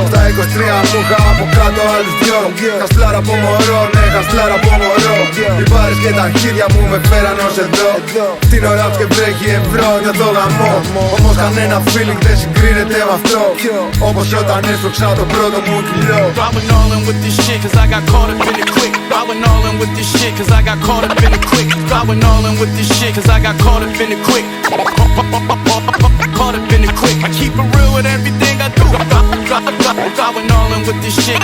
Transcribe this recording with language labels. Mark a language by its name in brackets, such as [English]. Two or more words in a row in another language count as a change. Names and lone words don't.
[Greek] Στα 23 μου είχα από κάτω άλλους δυο. Χαστλάρα από μωρό, ναι, χαστλάρα από μωρό. Οι μπάρες και τα χέρια μου με φέραν ως εδώ. Την ώρα και βρέχει ευρώ, νιώθω γαμό. Όμως κανένα feeling δεν συγκρίνεται με αυτό. Όπως όταν έσπρωξα το πρώτο μου κιλό. [English] I went all in with this shit cause I got caught up in it quick. I went all in with this shit cause I got caught up in it quick. I went all in with this shit cause I got caught up in it quick. Caught up in it quick. I keep it real with everything I do. I went all in with this shit.